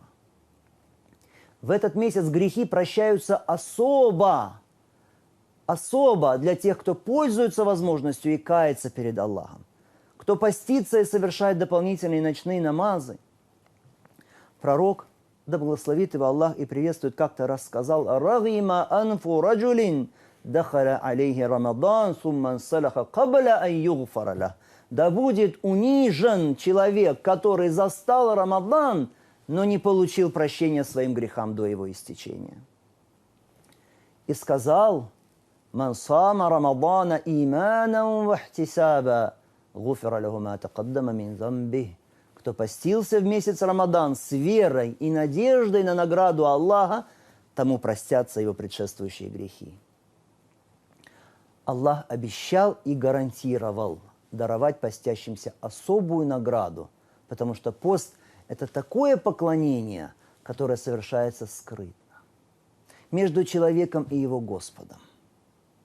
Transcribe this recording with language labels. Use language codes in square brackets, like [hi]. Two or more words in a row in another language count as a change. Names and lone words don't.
[ru] В этот месяц грехи прощаются особо для тех, кто пользуется возможностью и кается перед Аллахом, кто постится и совершает дополнительные ночные намазы. Пророк, да благословит его Аллах и приветствует, как-то рассказал: [ar] «رغم أنف رجل دخل عليه رمضان ثم انسلخ قبل أن يغفر له». [ru] Да будет унижен человек, который застал Рамадан, но не получил прощения своим грехам до его истечения. И сказал: [ar] «من صام رمضان إيمانا و احتسابا غفر له ما تقدم من ذنبه». [ru] Кто постился в месяц Рамадан с верой и надеждой на награду Аллаха, тому простятся его предшествующие грехи. Аллах обещал и гарантировал даровать постящимся особую награду, потому что пост – это такое поклонение, которое совершается скрытно, между человеком и его Господом.